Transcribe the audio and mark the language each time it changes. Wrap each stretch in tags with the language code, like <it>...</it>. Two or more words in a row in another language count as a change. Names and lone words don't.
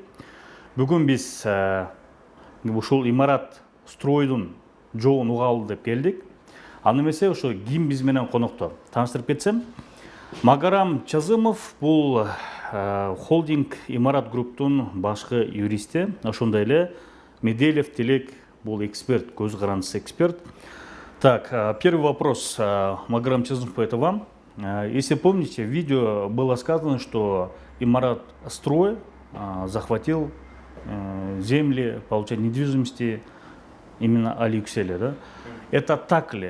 <ky>Бүгүн биз ушул Имарат Стройдун жоон угалы деп келдик. Аны эмесе ошо ким биз менен конокто тааныштырып кетсем, Магарам Чазымов бул холдинг Имарат Групптун башкы юристи, ошондой эле Меделев Тилек бул эксперт, көз карандысыз эксперт.</ky> <ru>Так, первый вопрос, Магарам Чазымов, это вам. Если помните, в видео было сказано, что Имарат Строй захватил земли, получать недвижимости именно Али Юкселя, да? Это так ли?</ru>